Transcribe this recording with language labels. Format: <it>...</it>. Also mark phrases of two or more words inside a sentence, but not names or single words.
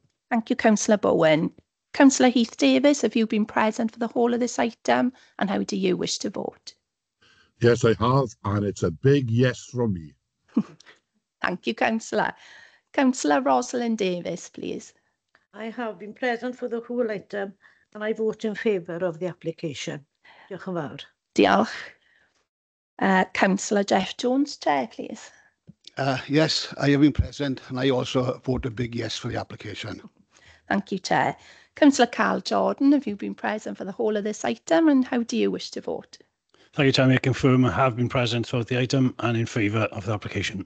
<en>Thank you, Councillor Bowen. Councillor Heath Davis, have you been present for the whole of this item and how do you wish to vote? Yes, I have, and it's a big yes from me. Thank you, Councillor. Councillor Rosalind Davis, please. I have been present for the whole item and I vote in favour of the application.</en> <cy>Diolch yn fawr.</cy> <en>Diolch. Councillor Jeff Jones, Chair, please. Yes, I have been present and I also vote a big yes for the application. Thank you, Chair. Councillor Carl Jordan, have you been present for the whole of this item and how do you wish to vote? Thank you, Chair. I confirm I have been present throughout the item and in favour of the application.</en>